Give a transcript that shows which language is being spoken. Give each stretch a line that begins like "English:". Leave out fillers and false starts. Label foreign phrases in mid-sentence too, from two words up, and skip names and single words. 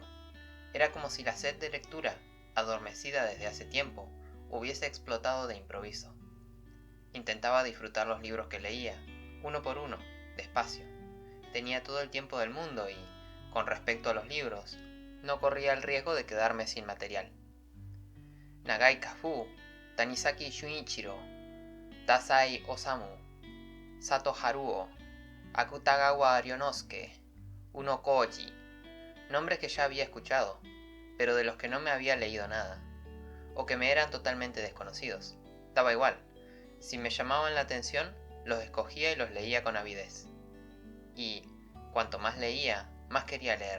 Spanish: Era como si la sed de lectura, adormecida desde hace tiempo, hubiese explotado de improviso. Intentaba disfrutar los libros que leía, uno por uno, despacio. Tenía todo el tiempo del mundo y, con respecto a los libros, no corría el riesgo de quedarme sin material. Nagai Kafu, Tanisaki Shunichiro, Dazai Osamu, Sato Haruo, Akutagawa Ryonosuke, Uno Koji, nombres que ya había escuchado, pero de los que no me había leído nada, o que me eran totalmente desconocidos. Daba igual, si me llamaban la atención, los escogía y los leía con avidez. Y, cuanto más leía, más quería leer.